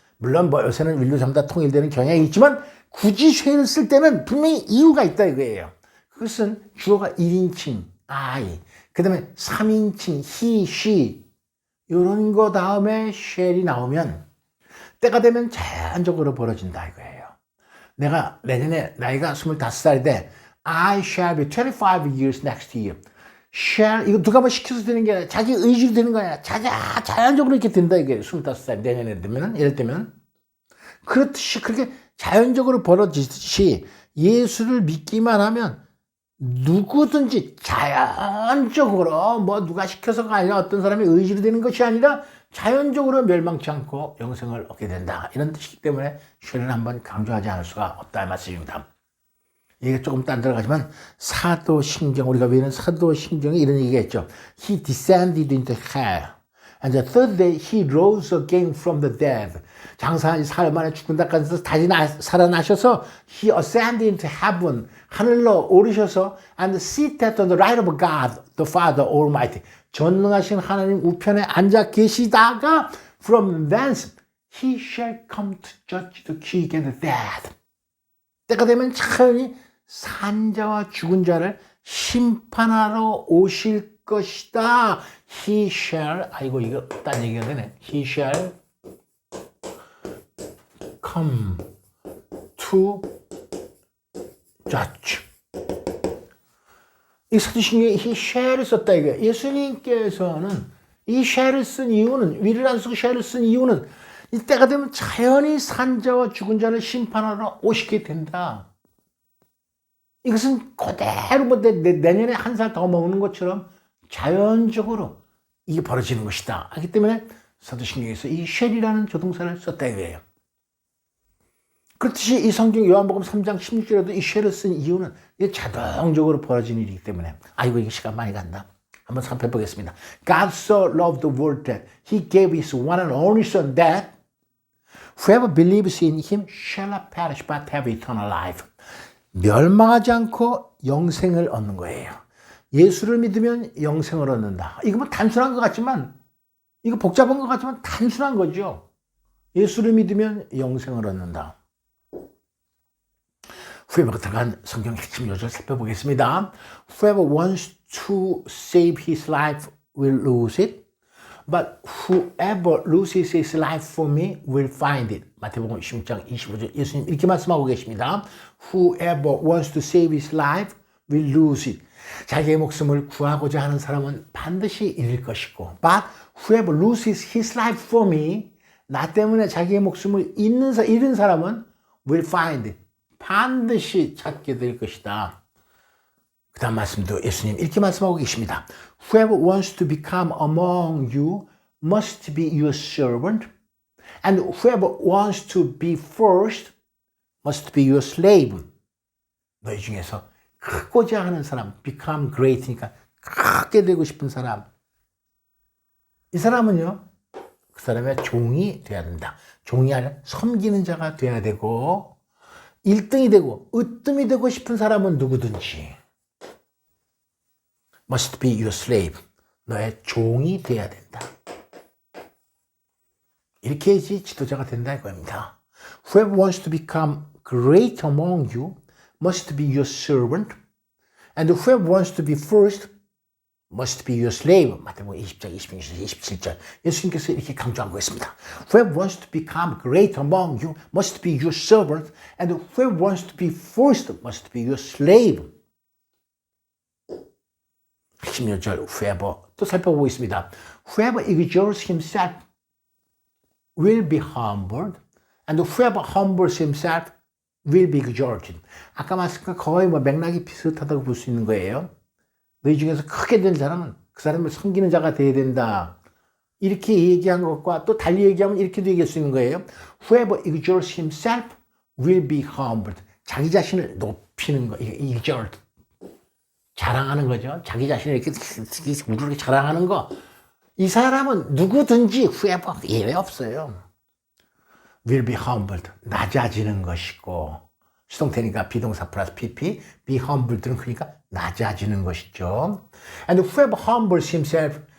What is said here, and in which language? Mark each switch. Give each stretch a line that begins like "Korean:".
Korean: 물론 뭐 요새는 인류 전부 다 통일되는 경향이 있지만 굳이 쉐를 쓸 때는 분명히 이유가 있다 이거예요. 그것은 주어가 1인칭 I, 그 다음에 3인칭 he, she 이런 거 다음에 shall이 나오면 때가 되면 자연적으로 벌어진다 이거예요. 내가 내년에 나이가 25살인데
English: I shall be 25 years next year.
Korean: shall 이거 누가 뭐 시켜서 되는 게 아니라 자기 의지로 되는 거 아니라 자연적으로 이렇게 된다 이게 25살 내년에 되면은 예를 들면 그렇듯이 그렇게 자연적으로 벌어지듯이 예수를 믿기만 하면 누구든지 자연적으로 뭐 누가 시켜서가 아니라 어떤 사람의 의지로 되는 것이 아니라 자연적으로 멸망치 않고 영생을 얻게 된다. 이런 뜻이기 때문에 쉐를 한번 강조하지 않을 수가 없다 이 말씀입니다. 이게 조금 딴 들어가지만 사도신경 우리가 외우는 사도신경에 이런 얘기가 있죠.
English: He descended into hell. And the third day he rose again from the dead.
Korean: 장사한 사흘 만에 죽는다까지 다시 살아나셔서
English: he ascended into heaven.
Korean: 하늘로 오르셔서
English: and seated on the right of God, the Father Almighty.
Korean: 전능하신 하나님 우편에 앉아 계시다가
English: from thence he shall come to judge the quick and the dead.
Korean: 때가 되면 차연히 산자와 죽은 자를 심판하러 오실 것이다. He shall, 아이고 이거 딴 얘기가 되네.
English: He shall come to judge.
Korean: 이 사도신경에 he shall을 썼다 이거예요. 예수님께서는 이 shall을 쓴 이유는 will을 안 쓰고 shall을 쓴 이유는 이때가 되면 자연히 산자와 죽은 자를 심판하러 오시게 된다. 이것은 그대로 뭐 내년에 한 살 더 먹는 것처럼 자연적으로 이게 벌어지는 것이다. 하기 때문에 사도신경에서 이 shall이라는 조동사를 썼다 이거예요. 그렇듯이 이 성경 요한복음 3장 16절에도 이 shall을 쓴 이유는 이게 자동적으로 벌어지는 일이기 때문에 아이고 이게 시간 많이 간다. 한번 살펴보겠습니다.
English: God so loved the world that he gave his one and only son that whoever believes in him shall not perish but have eternal life.
Korean: 멸망하지 않고 영생을 얻는 거예요. 예수를 믿으면 영생을 얻는다. 이거 뭐 단순한 것 같지만 이거 복잡한 것 같지만 단순한 거죠. 예수를 믿으면 영생을 얻는다. Whoever 들어간 성경 핵심 요절 살펴보겠습니다.
English: Whoever wants to save his life will lose it. But whoever loses his life for me will find it.
Korean: 마태복음 16장 25절 예수님 이렇게 말씀하고 계십니다.
English: Whoever wants to save his life will lose it.
Korean: 자기의 목숨을 구하고자 하는 사람은 반드시 잃을 것이고
English: But whoever loses his life for me
Korean: 나 때문에 자기의 목숨을 잃은 사람은
English: will find it.
Korean: 반드시 찾게 될 것이다. 그 다음 말씀도 예수님 이렇게 말씀하고 계십니다.
English: Whoever wants to become among you must be your servant. And whoever wants to be first must be your slave.
Korean: 너희 중에서 크고자 하는 사람, become great니까 크게 되고 싶은 사람. 이 사람은요, 그 사람의 종이 돼야 된다. 종이 아니라 섬기는 자가 돼야 되고 1등이 되고 으뜸이 되고 싶은 사람은 누구든지
English: must be your slave.
Korean: 너의 종이 돼야 된다. 이렇게 해야지 지도자가 된다 이겁니다.
English: Whoever wants to become great among you must be your servant. And whoever wants to be first must be your slave.
Korean: 마태복음 20장 26절 27절 예수님께서 이렇게 강조하고 있습니다.
English: Whoever wants to become great among you must be your servant. And whoever wants to be first must be your slave.
Korean: 핵심 요절 whoever 또 살펴보고 있습니다.
English: Whoever exalts himself will be humbled, and whoever humbles himself will be exalted.
Korean: 아까 말씀과 거의 뭐 맥락이 비슷하다고 볼 수 있는 거예요. 너희 중에서 크게 된 사람은 그 사람을 섬기는 자가 되어야 된다. 이렇게 얘기한 것과 또 달리 얘기하면 이렇게도 얘기할 수 있는 거예요.
English: Whoever exalts himself will be humbled.
Korean: 자기 자신을 높이는 거, exalt. 자랑하는 거죠. 자기 자신을 이렇게 우르르 자랑하는 거. 이 사람은 누구든지 whoever 예외 없어요.
English: will be humbled.
Korean: 낮아지는 것이고 수동태니까 비동사 플러스 pp. be humbled는 그러니까 낮아지는 것이죠.
English: And whoever humbles himself